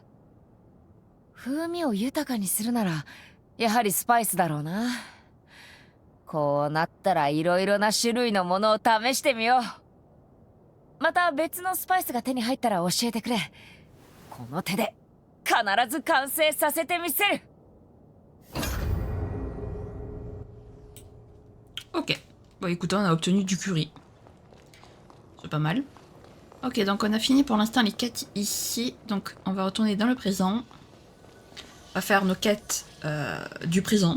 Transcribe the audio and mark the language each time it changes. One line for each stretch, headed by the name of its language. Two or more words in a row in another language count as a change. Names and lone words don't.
Japanese: 風味を豊かにするならやはりスパイスだろうな。こうなったらいろいろな種類のものを試してみよう。また別のスパイスが手に入ったら教えてくれ。この手で必ず完成させてみせる。
French: Ok. Bon écoute, on a obtenu du curry. C'est pas mal. Ok, donc on a fini pour l'instant les quêtes ici. Donc on va retourner dans le présent. On va faire nos quêtes du présent.